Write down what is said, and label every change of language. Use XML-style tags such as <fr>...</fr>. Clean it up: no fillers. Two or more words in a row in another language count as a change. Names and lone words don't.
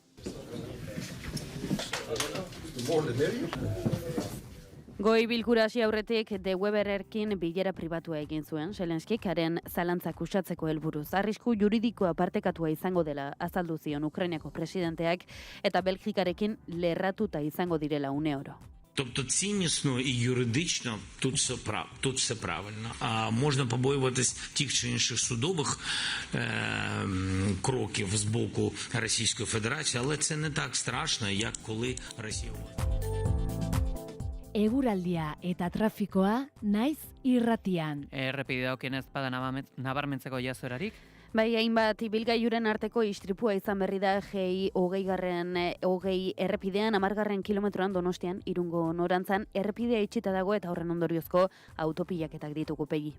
<eu>Goi bilkura hasi aurretik de Weberrekin bilera pribatua egin zuen Zelenskik haren zalantzak uxatzeko helburuz. Arrisku juridikoa partekatua izango dela azaldu zion Ukrainako presidenteak eta Belgikarekin lerratuta izango direla une oro.</eu> <uk>Тобто ціннісно і юридично тут все правильно. А можна побоюватись тих чи інших судових кроків з боку Російської Федерації, але це не так страшно, як коли Росія...</uk> <eu>Eguraldia eta trafikoa naiz irratian. Errepide dagokienez bada nabarmentzeko jazorarik? Bai, hainbat ibilgailuren arteko istripua izan berri da G20 errepidean 10. kilometroan Donostian Irungo norantzan errepidea itxita dago eta horren ondoriozko autopilaketak ditugu Pegi.</eu>